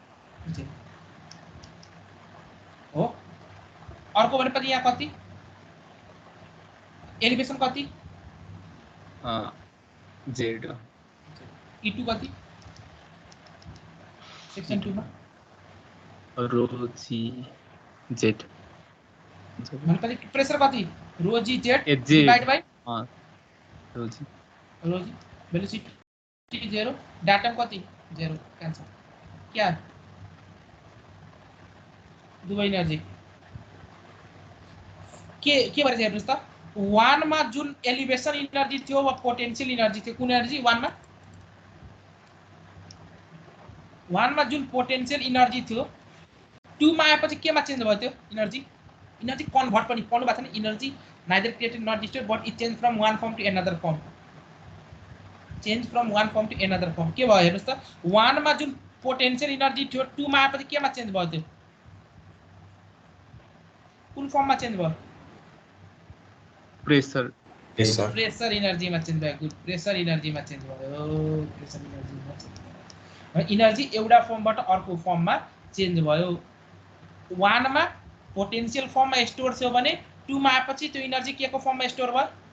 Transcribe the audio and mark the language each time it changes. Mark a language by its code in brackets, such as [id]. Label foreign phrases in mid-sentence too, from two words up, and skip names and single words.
[ne] हो अर्को भनेपछि यहाँ कति एलिभेसन कति जेड E2 कति सेक्सन 2 मा रो जी जेड भनेपछि प्रेसर कति रो जी जेड जेड [en] divide by [ne] रो जी वेलोसिटी 0 डाटा कति 0 क्यान्सल क्या दुवै एनर्जी के भन्छ हेर्नुस् त 1 मा जुन [en] elevation energy [ne] थियो वा [en] potential energy [ne] थियो कुन एनर्जी 1 मा जुन [en] potential energy [ne] थियो 2 मा आएपछि केमा चेन्ज भयो त्यो [en] energy convert [ne] पनि पढ्नु भएको छ नि [en] energy neither created not destroyed but it change from one form to another form [ne] के भयो हेर्नुस् त 1 मा जुन [en] potential energy [ne] थियो 2 मा आएपछि केमा चेन्ज भयो त्यो कुन फर्ममा चेन्ज भयो प्रेसर एनर्जीमा चेन्ज भयो [en] good pressure [ne] एनर्जीमा चेन्ज भयो एनर्जी एउटा फर्मबाट अर्को फर्ममा चेन्ज भयो 1 मा पोटेन्शियल फर्ममा स्टोर थियो भने 2 मा आएपछि त्यो एनर्जी के को फर्ममा स्टोर भयो